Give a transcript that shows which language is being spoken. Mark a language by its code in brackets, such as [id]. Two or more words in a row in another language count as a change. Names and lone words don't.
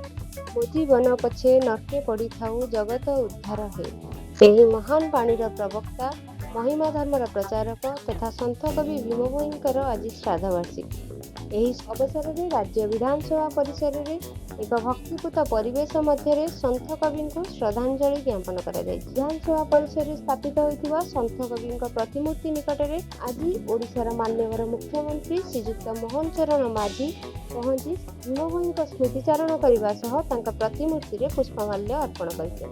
[or] ମୋ ଜୀବନ ପଛେ ନର୍କେ ପଡ଼ିଥାଉ ଜଗତ ଉଦ୍ଧାର ହେ। ଏହି ମହାନ ବାଣୀର ପ୍ରବକ୍ତା ମହିମା ଧର୍ମର ପ୍ରଚାରକ ତଥା ସନ୍ଥ କବି ଭୀମଭୋଇଙ୍କର ଆଜି ଶ୍ରାଦ୍ଧବାର୍ଷିକୀ। ଏହି ଅବସରରେ ରାଜ୍ୟ ବିଧାନସଭା ପରିସରରେ ଏକ ଭକ୍ତିପୂତ ପରିବେଶ ମଧ୍ୟରେ ସନ୍ଥ କବିଙ୍କୁ ଶ୍ରଦ୍ଧାଞ୍ଜଳି ଜ୍ଞାପନ କରାଯାଇଛି। ବିଧାନସଭା ପରିସରରେ ସ୍ଥାପିତ ହୋଇଥିବା ସନ୍ଥ କବିଙ୍କ ପ୍ରତିମୂର୍ତ୍ତି ନିକଟରେ ଆଜି ଓଡ଼ିଶାର ମାନ୍ୟବର ମୁଖ୍ୟମନ୍ତ୍ରୀ ଶ୍ରୀଯୁକ୍ତ ମୋହନ ଚରଣ ମାଝୀ ପହଞ୍ଚି ଭୀମଭୋईଙ୍କ ସ୍ମୃତିଚାରଣ କରିବା ସହ ତାଙ୍କ ପ୍ରତିମୂର୍ତ୍ତିରେ ପୁଷ୍ପମାଲ୍ୟ ଅର୍ପଣ କରିଛନ୍ତି।